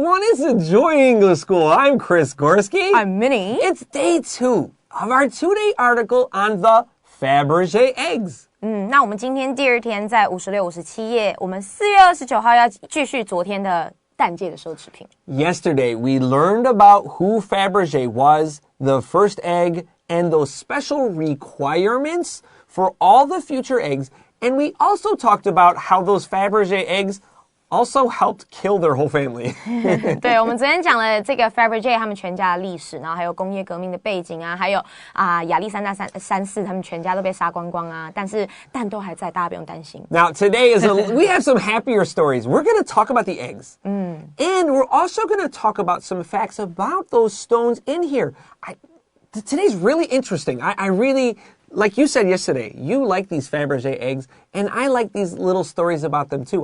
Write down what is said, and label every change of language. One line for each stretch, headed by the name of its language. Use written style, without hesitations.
English: Let's enjoy English school. I'm Chris Gorski. I'm Minnie. It's day 2 of our 2-day article on the Fabergé Eggs.
Chinese: 那我们今天第二天在56、57页，我们4月29号要继续昨天的蛋界的奢侈品。
English: Yesterday, we learned about who Fabergé was, the first egg, and those special requirements for all the future eggs. And we also talked about how those Fabergé eggs also helped kill their whole family.
Chinese: 对，我们昨天讲了这个 Fabergé 他们全家的历史，然后还有工业革命的背景啊，还有亚历山大三世他们全家都被杀光光啊，但是蛋都还在，大家不用担心。
English: Now today we have some happier stories. We're going to talk about the eggs. And we're also going to talk about some facts about those stones in here. Today's really interesting. I really... Like you said yesterday, you like these Fabergé eggs, and I like these little stories about them too.